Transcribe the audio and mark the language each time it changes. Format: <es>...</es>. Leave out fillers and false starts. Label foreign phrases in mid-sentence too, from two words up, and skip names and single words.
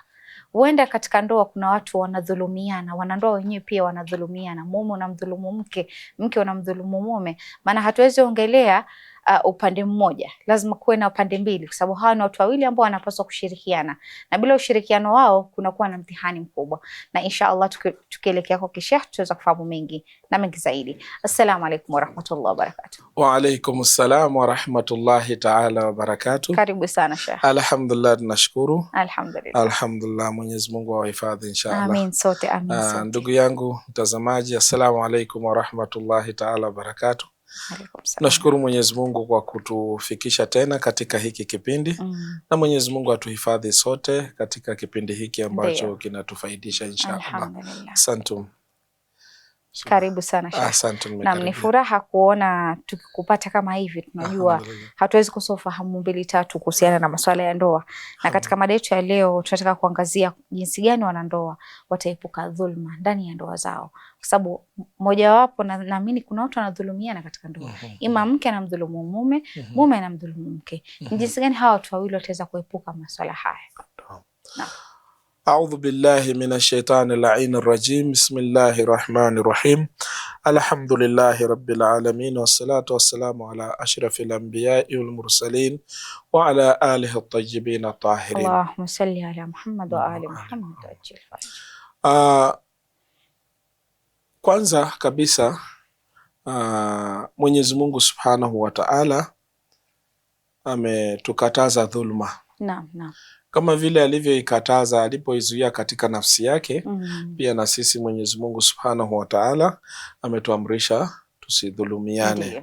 <sw>Huenda katika ndoa kuna watu wanadhulumiana, wanandoa wenyewe pia wanadhulumiana, mume unamdhulumu mke, mke unamdhulumu mume. Maana hatuwezi ongelea upande mmoja, lazima kuwe na upande mbili, kwa sababu hawa ni watu wawili ambao wanapaswa kushirikiana, na bila ushirikiano wao kunakuwa na mtihani mkubwa. Na</sw> <ar>إن شاء الله</ar> <sw>tukielekea kwa Sheikh tutaweza kufahamu mengi na mengi zaidi.</sw> <ar>السلام عليكم ورحمة الله وبركاته. وعليكم السلام ورحمة الله تعالى وبركاته.</ar> <sw>Karibu sana Sheikh. Alhamdulillah, tunashukuru. Alhamdulillah, Mwenyezi Mungu awahifadhi inshallah. Amin sote, amin sote. Ndugu yangu mtazamaji,</sw> <ar>السلام عليكم ورحمة الله تعالى وبركاته.</ar> <sw>Nashukuru Mwenyezi Mungu kwa kutufikisha tena katika hiki kipindi na Mwenyezi Mungu atuhifadhi sote katika kipindi hiki ambacho kinatufaidisha inshallah. Asante. Karibu sana Sheikh. Asante. Na ni furaha kuona tukikupata kama hivi. Tunajua hatuwezi kosa ufahamu mbili tatu kuhusiana na masuala ya ndoa. Na katika mada yetu ya leo tunataka kuangazia jinsi gani wanandoa wataepuka dhulma ndani ya ndoa zao. Kwa sababu mojawapo naamini kuna watu wanadhulumiana katika ndoa. Ima mke anamdhulumu mume, mume anamdhulumu mke. Ni jinsi gani hawa watu wawili wataweza kuepuka masuala haya?</sw> <ar>أعوذ بالله من الشيطان اللعين الرجيم. بسم الله الرحمن الرحيم. الحمد لله رب العالمين والصلاة والسلام على أشرف الأنبياء والمرسلين وعلى آله الطيبين الطاهرين. اللهم صل على محمد وآل محمد عجل فضل.</ar> <sw>Kwanza kabisa Mwenyezi Mungu</sw> <ar>سبحانه وتعالى</ar> <sw>ametukataza dhulma. Naam. Kama vile alivyoikataza, alipoizuia katika nafsi yake, pia na sisi Mwenyezi Mungu</sw> <ar>سبحانه وتعالى</ar> <sw>ametuamrisha tusidhulumiane.</sw>